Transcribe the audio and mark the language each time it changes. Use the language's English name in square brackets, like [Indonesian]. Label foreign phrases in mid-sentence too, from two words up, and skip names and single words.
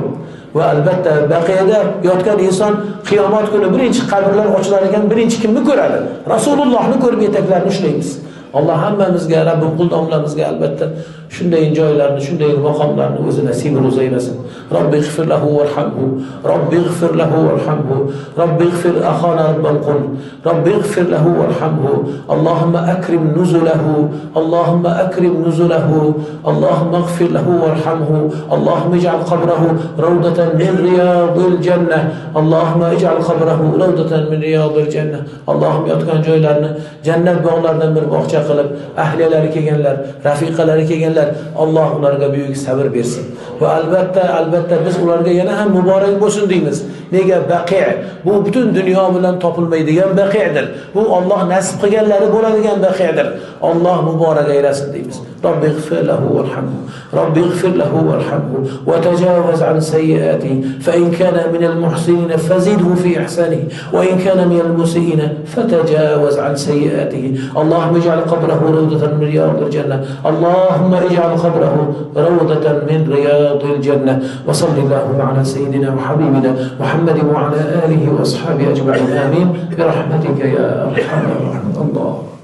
[Uzbek] Va albatta Baqiyada yotgan inson qiyomat kuni birinchi qabrlar ochilar ekan, birinchi kimni ko'radi? Rasulullohni ko'rib etaklarini ushlaymiz. Alloh hammamizga, Rabbim qul domlamizga albatta shunday joylarni, shunday maqomlarni o'zi nasib ro'za aylasin. [Arabic] رب اغفر له وارحمه، رب اغفر له وارحمه، رب اغفر أخانا ربال قل، رب اغفر له وارحمه. اللهم أكرم نزله، اللهم أكرم نزله، اللهم اغفر له وارحمه، اللهم اجعل قبره روضة من رياض الجنة، اللهم اجعل قبره روضة من رياض الجنة. [Uzbek] Allohim yotgan joylarni jannat bog'laridan bir bog'cha qilib, ahliyalari kelganlar, rafiqalari kelganlar, Alloh ularga buyuk sabr bersin. Va albatta biz ularga yana ham muborak bo'lsin deymiz. Nega? Baqi' bu butun dunyo bilan topilmaydigan baqi'dir. Bu Alloh nasib qilganlari bo'ladigan baqi'dir. Alloh muborak aylasin deymiz. [Arabic] رب اغفر له وارحمه، رب اغفر له وارحمه وتجاوز عن سيئاته فإن كان من المحسنين فزده في إحسانه وإن كان من المسيئين فتجاوز عن سيئاته. اللهم اجعل قبره روضة من رياض الجنة. اللهم اجعل قبره روضة من رياض الجنة. وصلى الله على سيدنا وحبيبنا محمد وعلى آله وأصحابه أجمعين. Amin. برحمتك يا أرحم الراحمين. Allah